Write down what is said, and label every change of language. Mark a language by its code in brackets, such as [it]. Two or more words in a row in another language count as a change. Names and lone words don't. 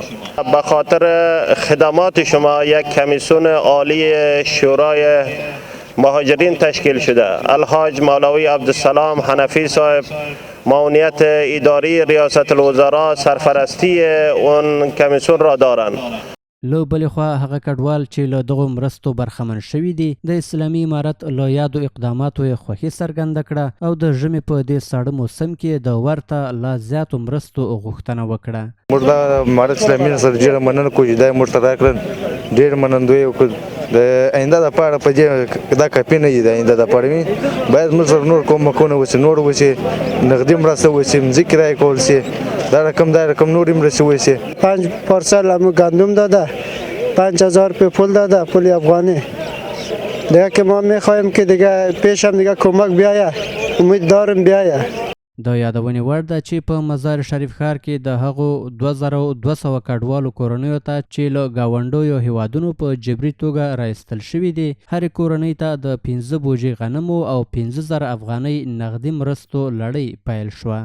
[fa] به خاطر خدمات شما یک کمیسیون عالی شورای مهاجرین تشکیل شده. الحاج مولوی عبدالسلام حنفی صاحب معاونیت اداری ریاست الوزرا سرپرستی اون کمیسیون را دارند. [ps] له بلې خوا هغه کډوال چې له دغو مرستو برخمن شوي دي د اسلامي امارت له یادو اقداماتو یې خوښي څرګنده کړه او د ژمي په دې ساړه موسم کې د ورته لا زیاتو مرستو غوښتنه وکړه. موږ د امارت اسلامي سره ډېره مننه کوو چې دا موږ ته راکړل، ډېر منندوی وکړو. د آینده دپاره په دې دا کافي نه دي. د آینده دپاره باید موږ سره نور کومکونه وشي، نور وشي، نغدي مرسته وشي، مځکې رایکول شي، دا رقم نورې مرستې وشي. [fa] 5 پارسل هم گندم داده، 5,000 روپیه پول داده، پول افغانی. دیگه که ما میخوایم که دیگه پیش هم دیگه کمک بیایه، امید دارم بیایه. [ps] د یادونې وړ ده چې په مزار شریف ښار کې د هغو 2200 کډوالو کورنیو ته چې له ګاونډیو هیوادونو په جبري توګه راایستل شوي دي هرې کورنۍ ته د 15 بوجۍ غنمو او 15,000 افغانۍ نغدي مرستو لړۍ پیل شوه.